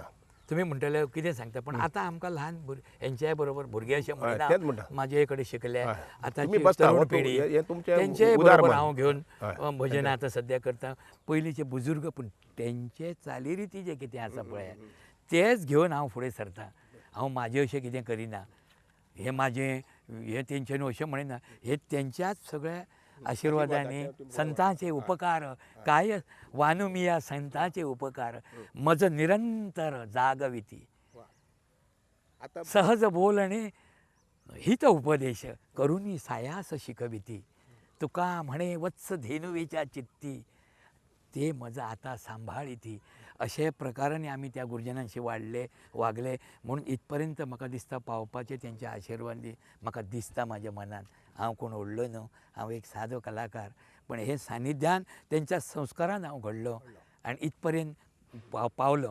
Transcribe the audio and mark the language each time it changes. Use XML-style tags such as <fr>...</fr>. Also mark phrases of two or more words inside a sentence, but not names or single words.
<kok>तुमी म्हणटले कितें सांगता, पण आतां आमकां ल्हान हेंच्याय बरोबर भुरगे अशें म्हणटा म्हाजे कडेन शिकले आतांची तरूण पिढी तेंचेय बरोबर हांव घेवन भजनां आतां सद्या करता. पयलींचे बुजुर्ग पूण तेंचे चालीरिती जे कितें आसा पळय तेच घेवन हांव फुडें सरतां. हांव म्हाजें अशें कितें करिना. हे म्हाजें हे तेंच्यांनी अशें म्हणिना. हे तेंच्याच सगळ्या आशिर्वादांनी</kok> <mr>संतांचे उपकार काय वानुमिया संतांचे उपकार मज निरंतर जागविती. सहज बोल आणि हित उपदेश करुनी सायास शिकविती. तुका म्हणे वत्स धेनुवेच्या चित्ती ते मज आता सांभाळिती.</mr> <kok>अशे प्रकारांनी आमी त्या गुरुजनांशी वागले म्हणून इथपर्यंत म्हाका दिसता पावपाचें तेंच्या आशिर्वाद म्हाका दिसता म्हाज्या मनान. हांव कोण व्हडलो न्हू, हांव एक सादो कलाकार, पण हे सानिध्यान तेंच्या संस्कारान हांव घडलो आनी इथपर्यंत पावलो.</kok>